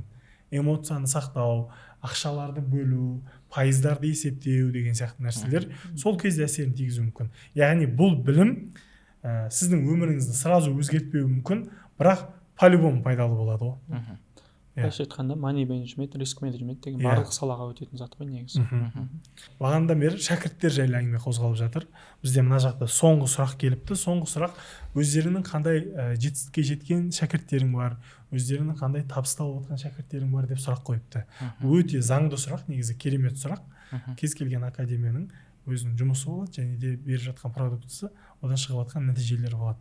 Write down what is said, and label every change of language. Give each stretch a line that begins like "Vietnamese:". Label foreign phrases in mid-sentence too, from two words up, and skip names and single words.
Kazakh: Эмоцияны сақтау, ақшаларды бөлу, пайыздарды есептеу деген сияқты нәрселер сол кезде әсерін тигізуі мүмкін. Яғни бұл білім сіздің өміріңізді сразу өзгертпеуі мүмкін, бірақ по-любому пайдалы болады ғой. былайша айтқанда
English: money management, risk management
Kazakh: деген Иә. барлық салаға өтетін зат қой негізі. Бағанадан бері шәкірттер жайлы әңгіме қозғалып жатыр. Бізде мына жақта соңғы сұрақ келіпті. Соңғы сұрақ өздерінің қандай жетістікке жеткен шәкірттерің бар, өздерінің қандай табыс тауып отқан шәкірттерің бар деп сұрақ қойыпты. Өте заңды сұрақ, негізі керемет сұрақ. Кез келген академияның өзінің жұмысы болады және де беріп жатқан продуктысы, одан шығып жатқан нәтижелері болады.